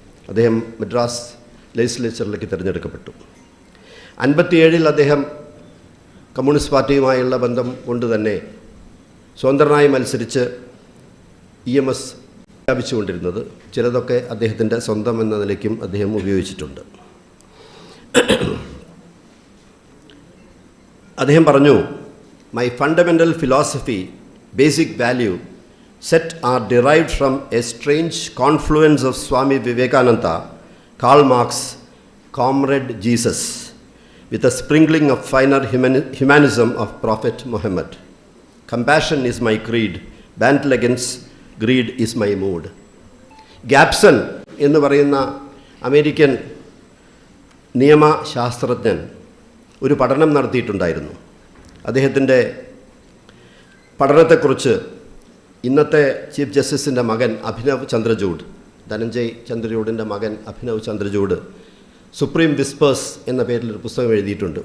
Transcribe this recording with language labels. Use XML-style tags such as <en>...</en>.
<ml>അദ്ദേഹം മദ്രാസ് ലെജിസ്ലേച്ചറിലേക്ക് തിരഞ്ഞെടുക്കപ്പെട്ടു. 57 അദ്ദേഹം കമ്മ്യൂണിസ്റ്റ് പാർട്ടിയുമായുള്ള ബന്ധം കൊണ്ട് തന്നെ സ്വതന്ത്രനായി മത്സരിച്ച് EMS വ്യാപിച്ചുകൊണ്ടിരുന്നത്. ചിലതൊക്കെ അദ്ദേഹത്തിൻ്റെ സ്വന്തം എന്ന നിലയ്ക്കും അദ്ദേഹം ഉപയോഗിച്ചിട്ടുണ്ട്. അദ്ദേഹം പറഞ്ഞു,</ml> <en>My fundamental philosophy, basic value set are derived from a strange confluence of Swami Vivekananda, Karl Marx, Comrade Jesus, with a sprinkling of finer humanism of Prophet Muhammad. Compassion is my creed, battle against greed is my mood.</en> <ml>ഗാബ്സൺ എന്ന് പറയുന്ന American നിയമശാസ്ത്രജ്ഞൻ ഒരു പഠനം നടത്തിയിട്ടുണ്ടായിരുന്നു. അദ്ദേഹത്തിൻ്റെ പഠനത്തെക്കുറിച്ച് ഇന്നത്തെ chief ജസ്റ്റിസിൻ്റെ മകൻ അഭിനവ് ചന്ദ്രചൂഡ്, ധനഞ്ജയ് ചന്ദ്രചൂഡിൻ്റെ മകൻ Abhinav Chandrachud supreme whispers എന്ന പേരിലൊരു പുസ്തകം എഴുതിയിട്ടുണ്ട്.</ml>